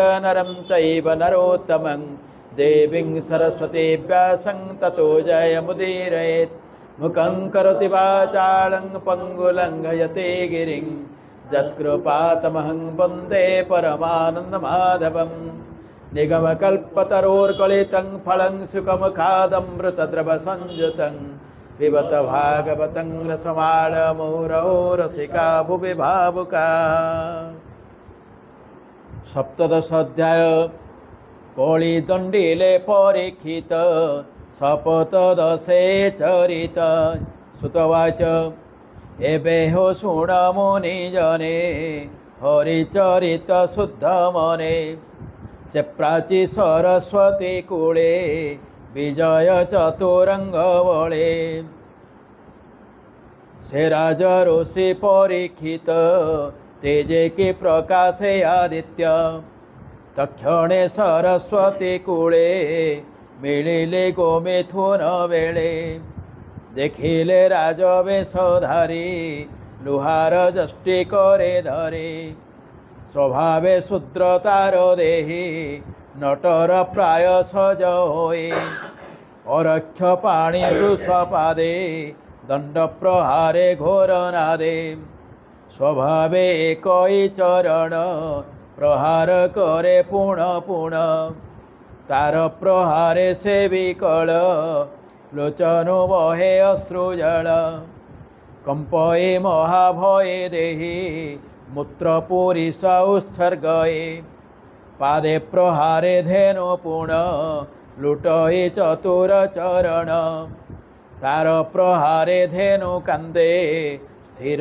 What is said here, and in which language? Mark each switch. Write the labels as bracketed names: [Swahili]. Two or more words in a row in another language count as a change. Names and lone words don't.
[Sanskrit] नरं चैव नरोत्तमं देवीं सरस्वतीं व्यासं ततो जयमुदीरयेत् मुखं करोति वाचालं पङ्गुलङ्घयते गिरिं यत्कृपातमहं वन्दे परमानन्दमाधवं निगमकल्पतरोर्गलितं फलं सुखमुखादमृतद्रवसंयुतं पिबत भागवतं रसमालमुहुरहो रसिका भुवि भावुका। [Odia] ସପ୍ତଦଶ ଅଧ୍ୟାୟ କଳି ଦଣ୍ଡିଲେ ପରୀକ୍ଷିତ ଶପଥଦଶେ ଚରିତ ସୁତବାଚ ଏବେ ହୋ ଶୁଣ ମୁନି ଜନେ ହରିଚରିତ ଶୁଦ୍ଧ ମନେ ସେ ପ୍ରାଚୀ ସରସ୍ୱତୀ କୂଳେ ବିଜୟ ଚତୁରଙ୍ଗ ବଳେ ସେ ରାଜ ଋଷି ପରୀକ୍ଷିତ ତେଜେ କେ ପ୍ରକାଶେ ଆଦିତ୍ୟ ତକ୍ଷଣେ ସରସ୍ୱତୀ କୂଳେ ମିଳିଲେ ଗୋମିଥୁନ ବେଳେ ଦେଖିଲେ ରାଜବେଶଧାରୀ ଲୁହାର ଯଷ୍ଟି କରେ ଧରି ସ୍ୱଭାବେ ଶୂଦ୍ରତାର ଦେହୀ ନଟର ପ୍ରାୟ ସଜ ହୋଇ ଅରକ୍ଷ ପାଣି ବୃଷପାଦେ ଦଣ୍ଡ ପ୍ରହାରେ ଘୋର ନାଦେ ସ୍ୱଭାବେ ଏକଇ ଚରଣ ପ୍ରହାର କରେ ପୁଣ ପୁଣ ତାର ପ୍ରହାରେ ସେ ବିକଳ ଲୋଚନ ବହେ ଅଶ୍ରୁଜଳ କମ୍ପୟେ ମହାଭୟେ ଦେହି ମୂତ୍ରପୁରୀଷ ଉତ୍ସର୍ଗୟେ ପାଦେ ପ୍ରହାରେ ଧେନୁ ପୁଣ ଲୁଟୟେ ଚତୁର ଚରଣ ତାର ପ୍ରହାରେ ଧେନୁ କାନ୍ଦେ ସ୍ଥିର